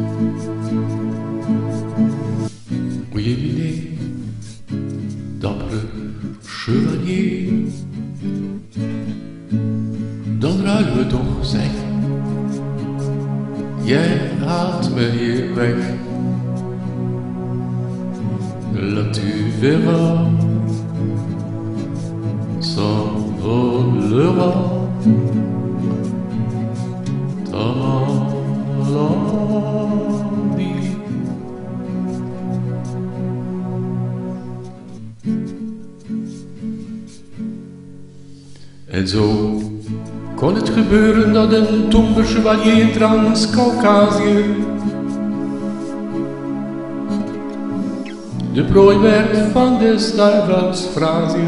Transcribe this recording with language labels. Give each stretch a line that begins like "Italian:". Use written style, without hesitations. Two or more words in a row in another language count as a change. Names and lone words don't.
Dutch: Oei, nee, dappere chevalier. Dan ruilen we toch, zeg. Jij haalt me hier weg.
French: Là tu verras, s'envolera ta maladie.
Dutch: En zo kon het gebeuren dat een tombe chevalier in Trans-Caucasië de prooi werd van des duivels frazie.